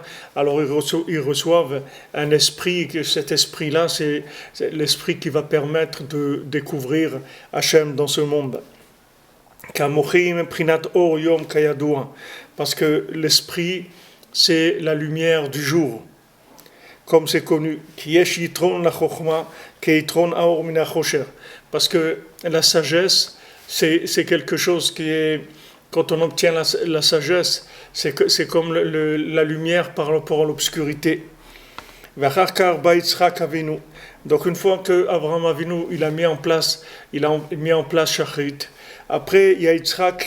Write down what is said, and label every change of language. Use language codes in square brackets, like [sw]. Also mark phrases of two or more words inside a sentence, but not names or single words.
[fr] Alors ils reçoivent un esprit, que cet esprit-là, c'est l'esprit qui va permettre de découvrir Hachem dans ce monde. Parce que l'esprit, c'est la lumière du jour. comme c'est connu, qui [he] יש יתרון לחכמה כי יתרון האור מן החושך. [fr] Parce que la sagesse, c'est quelque chose qui est, quand on obtient la sagesse, c'est comme la lumière par rapport à l'obscurité. Donc une fois que Abraham Avinu il a mis en place Shachrit, après il y a Yitzhak